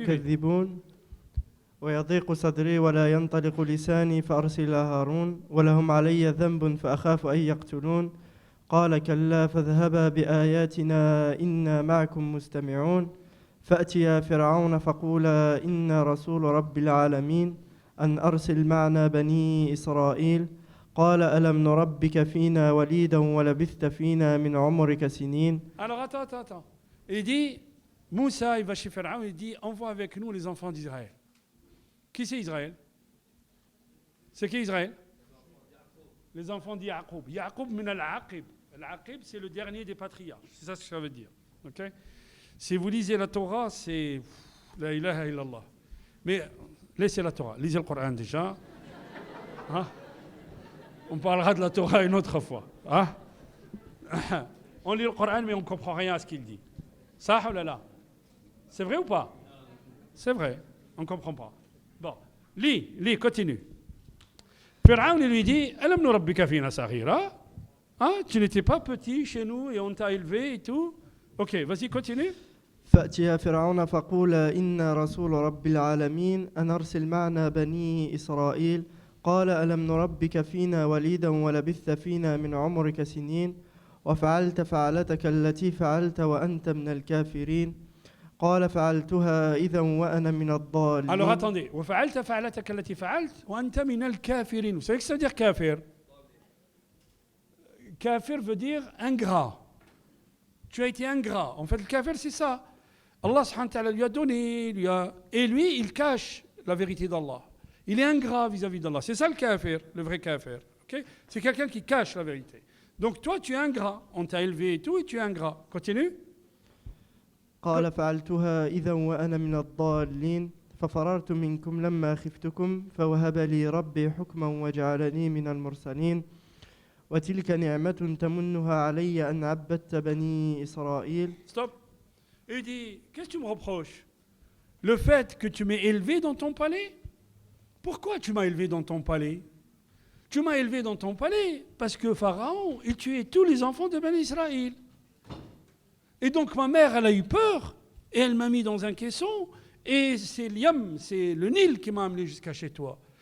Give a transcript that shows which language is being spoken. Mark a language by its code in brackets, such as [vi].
[ar] يكذبون ويضيق صدري ولا ينطلق لساني فأرسل هارون ولهم علي ذنب فأخاف أن يقتلون قال كلا فاذهبا بآياتنا إنا معكم مستمعون فأتيا فرعون فقولا إنا رسول رب العالمين أن أرسل معنا بني إسرائيل قال ألم نربك فينا وليدا ولبثت فينا من عمرك سنين. [fr] Alors attends. Il dit, Moussa, il va chez Pharaon, il dit, envoie avec nous les enfants d'Israël. Qui c'est Israël? C'est qui Israël? Les enfants d'Yaqub. [ar] Yaqub min al-Aqib. [fr] Al-Aqib, c'est le dernier des patriarches. C'est ça ce que ça veut dire. Okay? Si vous lisez la Torah, c'est [ar] la ilaha illallah. [fr] Mais laissez la Torah. Lisez le Coran déjà. Hein? On parlera de la Torah une autre fois. Hein? On lit le Coran, mais on ne comprend rien à ce qu'il dit. Ça ou là? C'est vrai ou pas? C'est vrai. On ne comprend pas. Bon. Lis, continue. Pharaon lui dit, [ar] Alam nurabbika fina saghira? [fr] Hein? Tu n'étais pas petit chez nous et on t'a élevé et tout? Ok, vas-y, continue. [ar] فأتيا فرعون فقولا إنا رسول رب العالمين أن أرسل معنا بني إسرائيل قال ألم نربك فينا وليدا ولبثت فينا من عمرك سنين وفعلت فعلتك التي فعلت وأنت من الكافرين قال فعلتها إذا وأنا من الضالين. [fr] Alors attendez, [ar] وفعلت فعلتك التي فعلت وأنت من الكافرين. [fr] Vous savez ce que ça veut dire kafir? Kafir veut dire ingrat. Tu as été ingrat. En fait, le kafir, c'est ça. Allah subhanahu wa ta'ala lui a donné, et lui, il cache la vérité d'Allah. Il est ingrat vis-à-vis d'Allah. C'est ça le kafir, le vrai kafir. Okay? C'est quelqu'un qui cache la vérité. Donc toi, tu es ingrat. On t'a élevé et tout, et tu es ingrat. Continue. [ar] قال فعلتها إذا وأنا من الضالين ففررت منكم لما خفتكم فوهب لي ربي حكما وجعلني من المرسلين وتلك نعمة تمنها علي أن عبدت بني إسرائيل. [fr] Stop. Il dit, qu'est-ce que tu me reproches? Le fait que tu m'aies élevé dans ton palais? Pourquoi tu m'as élevé dans ton palais? Tu m'as élevé dans ton palais parce que Pharaon, il tuait tous les enfants de Bani Israël. Et donc ma mère, elle a eu peur et elle m'a mis dans un caisson et c'est l'Yam, c'est le Nil qui m'a amené jusqu'à chez toi.